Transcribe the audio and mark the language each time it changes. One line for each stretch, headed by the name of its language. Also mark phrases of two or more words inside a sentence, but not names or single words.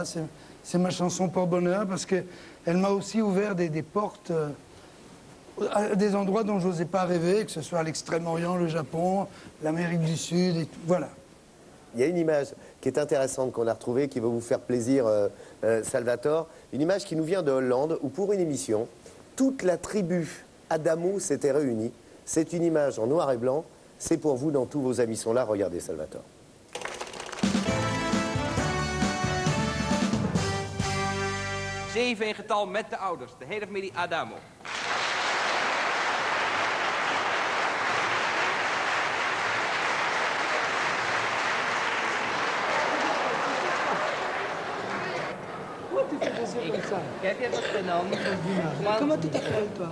French: C'est ma chanson porte-bonheur parce qu'elle m'a aussi ouvert des portes à des endroits dont je n'osais pas rêver, que ce soit à l'Extrême-Orient, le Japon, l'Amérique du Sud, et tout. Voilà. Il y a une image qui est intéressante qu'on a retrouvée, qui va vous faire plaisir, Salvatore. Une image qui nous vient de Hollande, où pour une émission, toute la tribu Adamo s'était réunie. C'est une image en noir et blanc. C'est pour vous, dans tous vos amis sont là. Regardez, Salvatore.
Dutch: 7 in getal met de ouders. De hele familie Adamo.
French: Quel est votre prénom? Comment tu t'appelles, toi?